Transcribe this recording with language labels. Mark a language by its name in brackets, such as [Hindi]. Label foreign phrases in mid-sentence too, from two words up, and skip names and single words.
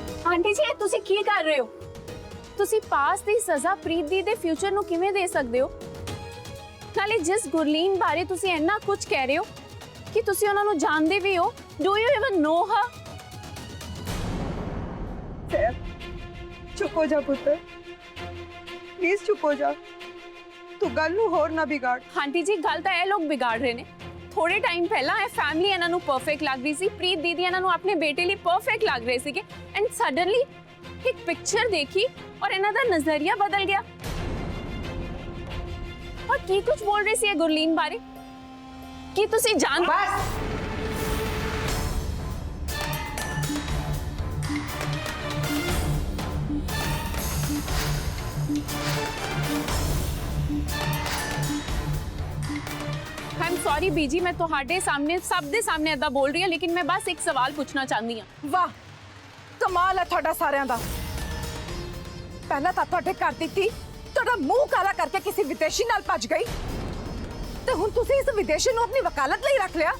[Punjabi] ਆਂਟੀ ਜੀ ਇਹ ਤੁਸੀਂ ਕੀ ਕਰ ਰਹੇ ਹੋ? ਤੁਸੀਂ ਪਾਸ ਦੀ ਸਜ਼ਾ ਪ੍ਰੀਤ ਦੀ ਦੇ ਫਿਊਚਰ ਨੂੰ ਕਿਵੇਂ ਦੇ ਸਕਦੇ ਹੋ? ਨਾਲੇ ਜਿਸ ਗੁਰਲੀਨ ਬਾਰੇ ਤੁਸੀਂ ਇੰਨਾ ਕੁਝ ਕਹਿ ਰਹੇ ਹੋ ਕਿ ਤੁਸੀਂ ਉਹਨਾਂ ਨੂੰ ਜਾਣਦੇ ਵੀ ਹੋ, [English] do you even know her? [Punjabi] ਚੁੱਪ ਹੋ ਜਾ ਪੁੱਤਰ, ਪਲੀਜ਼ ਚੁੱਪ ਹੋ ਜਾ। ਤੂੰ ਗੱਲ ਨੂੰ ਹੋਰ ਨਾ ਵਿਗਾੜ। ਆਂਟੀ ਜੀ ਗੱਲ ਤਾਂ ਇਹ ਲੋਕ ਵਿਗਾੜ ਰਹੇ ਨੇ। ਥੋੜੇ ਟਾਈਮ ਪਹਿਲਾਂ ਇਹ ਫੈਮਿਲੀ ਇਹਨਾਂ ਨੂੰ ਪਰਫੈਕਟ ਲੱਗ ਰਹੀ ਸੀ, ਪ੍ਰੀਤ ਦੀਦੀ ਇਹਨਾਂ ਨੂੰ ਆਪਣੇ ਬੇਟੇ ਲਈ ਪਰਫੈਕਟ ਲੱਗ ਰਹੇ ਸੀਗੇ [English] and suddenly [Punjabi] ਇੱਕ ਪਿਕਚਰ ਦੇਖੀ ਔਰ ਇਹਨਾਂ ਦਾ ਨਜ਼ਰੀਆ ਬਦਲ ਗਿਆ। ਔਰ ਕੀ ਕੁਝ ਬੋਲ ਰਹੇ ਸੀ ਇਹ ਗੁਰਲੀਨ ਬਾਰੇ? ਕੀ ਤੁਸੀਂ ਜਾਣ [English] I'm sorry [Punjabi] ਬੀਜੀ, ਮੈਂ ਤੁਹਾਡੇ ਸਾਹਮਣੇ ਸਭ ਦੇ ਸਾਹਮਣੇ ਏਦਾਂ ਬੋਲ ਰਹੀ ਹਾਂ, ਲੇਕਿਨ ਮੈਂ ਬਸ ਇੱਕ ਸਵਾਲ ਪੁੱਛਣਾ ਚਾਹੁੰਦੀ ਹਾਂ। ਵਾਹ ਕਮਾਲ ਹੈ ਤੁਹਾਡਾ ਸਾਰਿਆਂ ਦਾ। ਪਹਿਲਾਂ ਤਾਂ ਤੁਹਾਡੇ ਘਰ ਦੀ ਧੀ ਤੁਹਾਡਾ ਮੂੰਹ ਕਾਲਾ ਕਰਕੇ ਕਿਸੇ ਵਿਦੇਸ਼ੀ ਨਾਲ ਭੱਜ ਗਈ ਤੇ ਹੁਣ ਤੁਸੀਂ ਇਸ ਵਿਦੇਸ਼ੀ ਨੂੰ ਆਪਣੀ ਵਕਾਲਤ ਲਈ ਰੱਖ ਲਿਆ।